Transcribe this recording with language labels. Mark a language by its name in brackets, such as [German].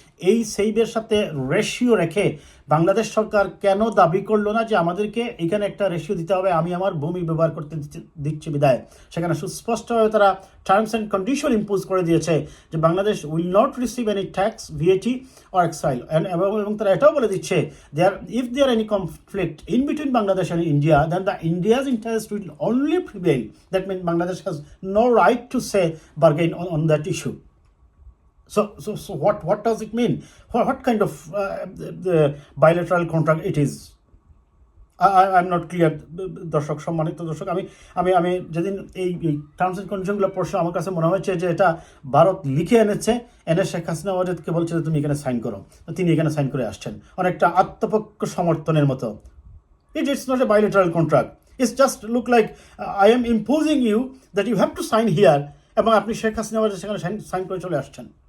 [Bangla] এই সেভের সাথে রেশিও রেখে বাংলাদেশ সরকার কেন দাবি করলো না যে আমাদেরকে এখানে একটা রেশিও দিতে হবে, আমি আমার ভূমি ব্যবহার করতে দিচ্ছি বিদায়। সেখানে সুস্পষ্টভাবে তারা টার্মস অ্যান্ড কন্ডিশন ইম্পোজ করে দিয়েছে যে [English] Bangladesh will not receive any tax, VAT or excise, [Bangla] এবং তারা এটাও বলে দিচ্ছে [English] if there are any conflict in between Bangladesh and India, then the India's interest will only prevail. That means Bangladesh has no right to say bargain on that issue. So what does it mean? What kind of the bilateral contract it is? I'm not clear, [Bangla] দর্শক, সম্মানিত দর্শক। আমি যেদিন এই terms and কন্ডিশনগুলো পড়ছি আমার কাছে মনে হয়েছে যে এটা ভারত লিখে এনে শেখ হাসিনা ওয়াজেদকে বলছে যে তুমি এখানে সাইন করো, তিনি এখানে সাইন করে আসছেন, অনেকটা আত্মপক্ষ সমর্থনের মতো। [English] It's not a bilateral contract. It's just look like I am imposing you that you have to sign here, [Bangla] এবং আপনি শেখ হাসিনা ওয়াজেদ সেখানে সাইন করে চলে আসছেন।